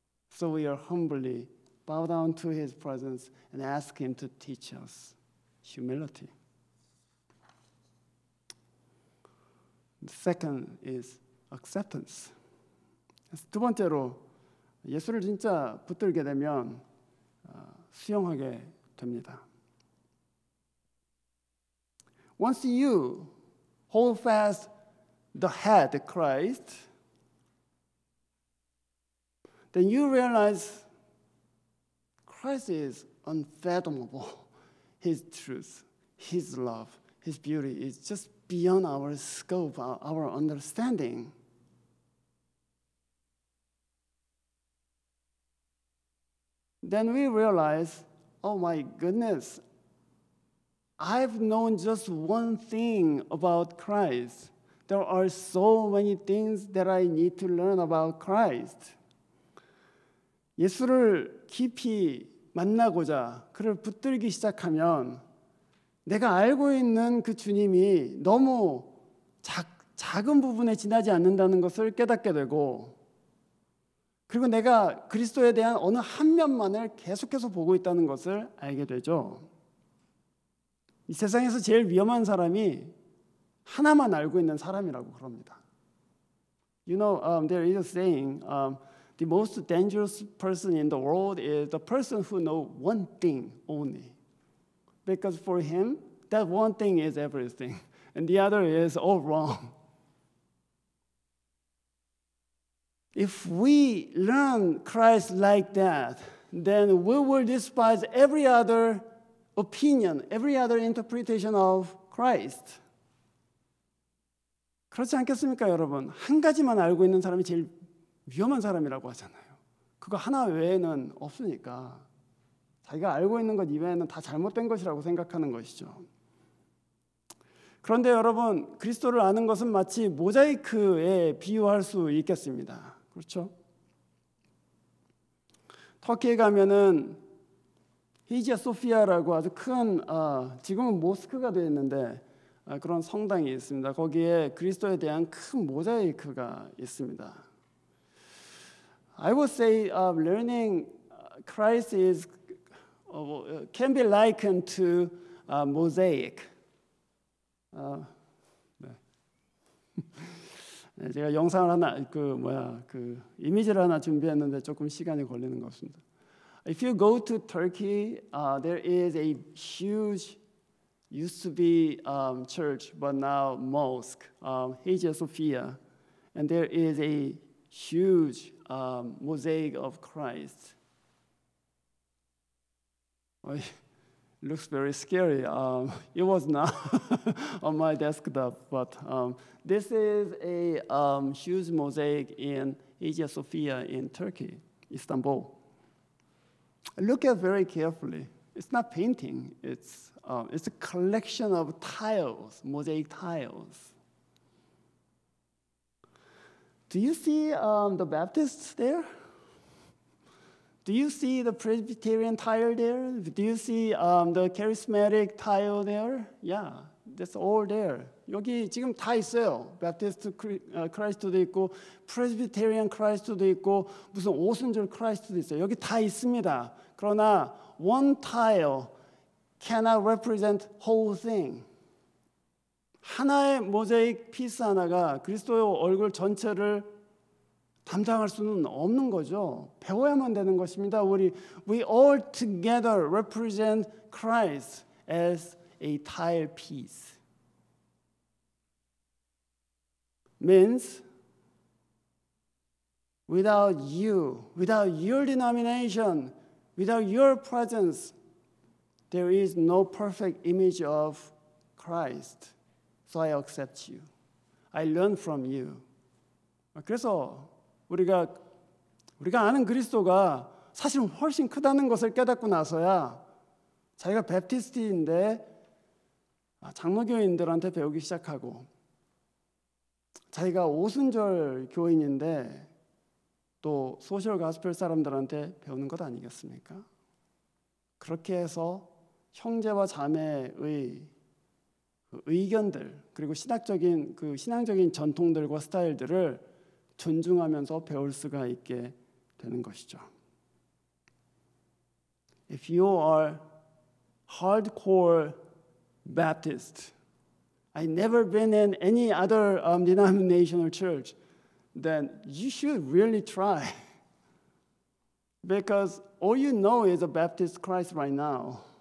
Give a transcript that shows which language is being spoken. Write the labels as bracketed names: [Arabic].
[English] So we are humbly bow down to his presence and ask him to teach us humility. The second is acceptance. [Korean] 두 번째로 예수를 진짜 붙들게 되면 수용하게 됩니다. [English] Once you hold fast the head, Christ, then you realize Christ is unfathomable. His truth, his love, his beauty is just beyond our scope, our understanding. Then we realize, oh my goodness, I've known just one thing about Christ. There are so many things that I need to learn about Christ. [Korean] 예수를 깊이 만나고자 그를 붙들기 시작하면 내가 알고 있는 그 주님이 너무 작은 부분에 지나지 않는다는 것을 깨닫게 되고, 그리고 내가 그리스도에 대한 어느 한 면만을 계속해서 보고 있다는 것을 알게 되죠. 이 세상에서 제일 위험한 사람이 하나만 알고 있는 사람이라고 그럽니다. [English] You know, there is a saying, the most dangerous person in the world is the person who knows one thing only. Because for him, that one thing is everything, and the other is all wrong. If we learn Christ like that, then we will despise every other opinion, every other interpretation of Christ. [Korean] 그렇지 않겠습니까, 여러분? 한 가지만 알고 있는 사람이 제일 위험한 사람이라고 하잖아요. 그거 하나 외에는 없으니까 자기가 알고 있는 것 이외에는 다 잘못된 것이라고 생각하는 것이죠. 그런데 여러분, 그리스도를 아는 것은 마치 모자이크에 비유할 수 있겠습니다. 그렇죠? 터키에 가면은 헤이지아 소피아라고 아주 큰 지금은 모스크가 되어 있는데 그런 성당이 있습니다. 거기에 그리스도에 대한 큰 모자이크가 있습니다. [English] I would say learning Christ is can be likened to mosaic. [Korean] 네. 제가 영상을 하나 이미지를 하나 준비했는데 조금 시간이 걸리는 것 같습니다. [English] If you go to Turkey, there is a huge, used to be church, but now mosque, Hagia Sophia, and there is a huge mosaic of Christ. It looks very scary. It was not on my desktop, but this is a huge mosaic in Hagia Sophia in Turkey, Istanbul. Look at very carefully. It's not painting. It's a collection of tiles, mosaic tiles. Do you see the Baptists there? Do you see the Presbyterian tile there? Do you see the charismatic tile there? Yeah, that's all there. [Korean] 여기 지금 다 있어요. Baptist 크라이스트도 있고, Presbyterian 크라이스트도 있고, 무슨 오순절 크라이스트도 있어요. 여기 다 있습니다. 그러나 [English] one tile cannot represent whole thing. [Korean] 하나의 모자이크 피스 하나가 그리스도의 얼굴 전체를 담당할 수는 없는 거죠. 배워야만 되는 것입니다. [English] We all together represent Christ as a tile piece. Means without you, without your denomination, without your presence, there is no perfect image of Christ. So I accept you. I learn from you. [Korean] 그래서 우리가 아는 그리스도가 사실은 훨씬 크다는 것을 깨닫고 나서야 자기가 베프티스트인데 장로교인들한테 배우기 시작하고, 자기가 오순절 교인인데 또 소셜 가스펠 사람들한테 배우는 것 아니겠습니까? 그렇게 해서 형제와 자매의 의견들, 그리고 신앙적인 전통들과 스타일들을 존중하면서 배울 수가 있게 되는 것이죠. [English] If you are hardcore Baptist, I never been in any other denominational church, then you should really try. Because all you know is a Baptist Christ right now.